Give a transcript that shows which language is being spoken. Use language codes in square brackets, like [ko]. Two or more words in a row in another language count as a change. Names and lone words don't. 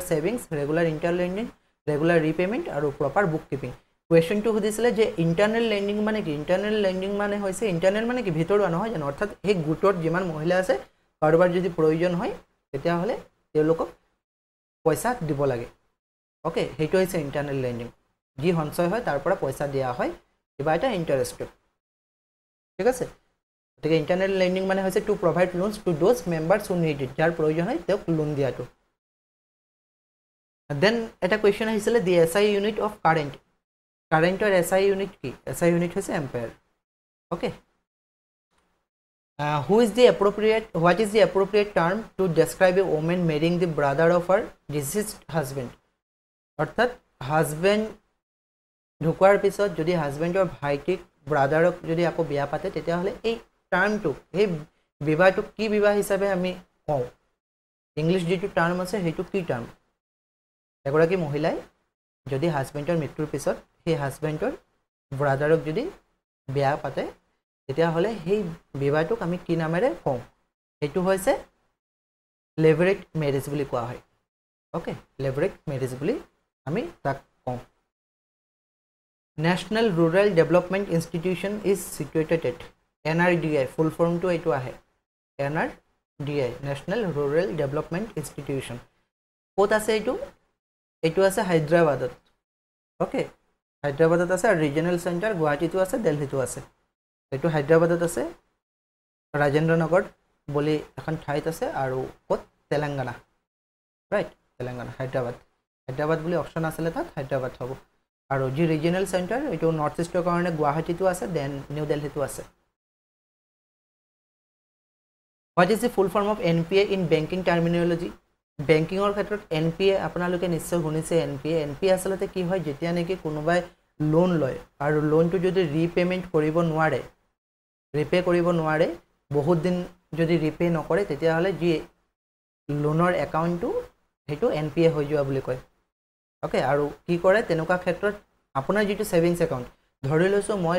[en] savings regular interlending regular repayment [as] আৰু [en] proper book keeping [as] কোৱেশ্চনটো সুধিছিলে যে [en] internal lending [as] মানে কি [en] internal lending [as] মানে হৈছে ইন্টাৰনেল মানে কি ভিতৰুৱা নহয় জানো অৰ্থাৎ এই গুটৰ যিমান মহিলা আছে কাৰোবাৰ যদি প্ৰয়োজন হয় তেতিয়া হলে তেওঁলোকক পইচা দিব লাগে ওকে হেটো হৈছে [en] internal lending [as] যি সঞ্চয় হয় তাৰ পৰা পইচা দিয়া হয় কিবা এটা ইন্টাৰেষ্ট ঠিক আছে গতিকে [en] internal lending [as] মানে হৈছে [en] to provide loans to those members who need it [as] যাৰ প্ৰয়োজন হয় তেওঁক লোন দিয়াটো দেন এটা কোৱেশ্চন আহিছিলে [en] the SI unit of current SI unit [as] কি [en] SI unit [as] হৈছে এম্পায়াৰ ওকে [en] What is the appropriate term to describe a woman marrying the brother of her deceased husband? [as] অর্থাৎ হাজবেণ্ড ঢুকোৱাৰ পিছত যদি হাজবেণ্ডৰ ভাইটিক ব্ৰাদাৰক যদি আকৌ বিয়া পাতে তেতিয়াহ'লে এই টাৰ্মটো এই বিবাহটোক কি বিবাহ হিচাপে আমি কওঁ ইংলিছ যিটো টাৰ্ম আছে সেইটো কি টাৰ্ম এগৰাকী মহিলাই যদি হাজবেণ্ডৰ মৃত্যুৰ পিছত সেই হাজবেণ্ডৰ ব্ৰাদাৰক যদি বিয়া পাতে তেতিয়াহ'লে সেই বিবাহটোক আমি কি নামেৰে কওঁ সেইটো হৈছে [en] levirate marriage [as] বুলি কোৱা হয় ওকে [en] levirate marriage [as] বুলি আমি তাক [en] কওঁ National Rural Development Institution is situated at NRDI full form to [as] এইটো আহে [en] NRDI National Rural Development Institution [as] ক'ত আছে এইটো আছে হায়দৰাবাদত ওকে হায়দৰাবাদত আছে আৰু [en] regional centre [as] গুৱাহাটীতো আছে দিল্লীতো আছে এইটো হায়দৰাবাদত আছে ৰাজেন্দ্ৰ নগৰ বুলি এখন ঠাইত আছে আৰু ক'ত তেলেংগানা ৰাইট তেলেংগানা হায়দৰাবাদ বুলি অপচন আছিলে তাত হায়দৰাবাদ হ'ব আৰু যি [en] regional centre [as] এইটো [en] north east [as] কাৰণে গুৱাহাটীতো আছে দেন নিউ দিল্লীতো আছে [en] What is the full form of NPA in banking terminology? [as] বেংকিংৰ ক্ষেত্ৰত NPA আপোনালোকে নিশ্চয় শুনিছে NPA আসলতে কি হয় যেতিয়া নেকি কোনোবাই লোন লয় আৰু লোনটো যদি ৰিপেমেন্ট কৰিব নোৱাৰে বহুত দিন যদি ৰিপে নকৰে তেতিয়াহ'লে যি লোনৰ একাউণ্টটো সেইটো NPA হৈ যোৱা বুলি কয় ওকে আৰু কি কৰে তেনেকুৱা ক্ষেত্ৰত আপোনাৰ যিটো [en] savings account [as] ধৰি লৈছো মই